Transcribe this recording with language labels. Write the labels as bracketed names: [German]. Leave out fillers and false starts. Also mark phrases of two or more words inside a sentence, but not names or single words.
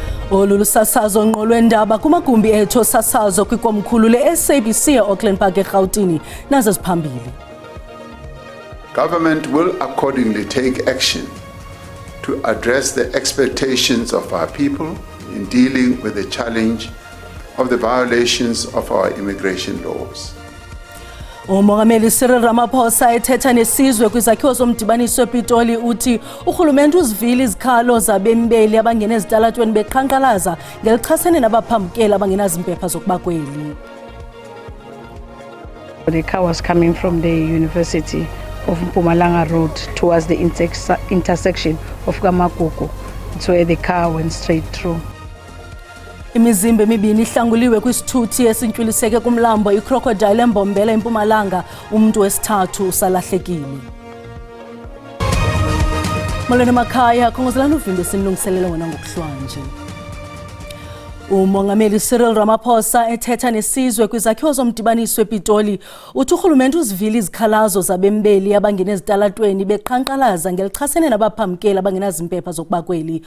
[Xhosa] Olulu sasazo ngqolwendaba kumagumbi ethu sasazo kwikomkhulu le-SABC e-Auckland Park eGauteng nazo ziphambili. [English] Government will accordingly take action to address the expectations of our people in dealing with the challenge of the violations of our immigration laws. [Xhosa] Umongameli Cyril Ramaphosa ethetha nesizwe kwizakhiwo zomdibaniso ePitoli uthi urhulumente uzivile izikhalo zabembeli abangena ezitalatweni beqhankqalaza ngelichasene nabaphambukeli abangenazimpepha zokuba kweli. [English] The car was coming from the University of Mpumalanga Road towards the intersection of Kamagugu. It's where the car went straight through. [Xhosa] Imizimba emibini ihlanguliwe kwisithuthi esintshwiliseke kumlambo iCrocodile eMbombela eMpumalanga, umuntu wesithathu usalahlekile. Molweni makhaya, khongozelani uvimbe sinilungiselela wona ngokuhlwanje. Umongameli Cyril Ramaphosa ethetha nesizwe kwizakhiwo zomdibaniso ePitoli uthi urhulumente uzivile izikhalazo zabembeli abangena ezitalatweni beqhankqalaza ngelichasene nabaphambukeli abangenazimpepha zokuba kweli.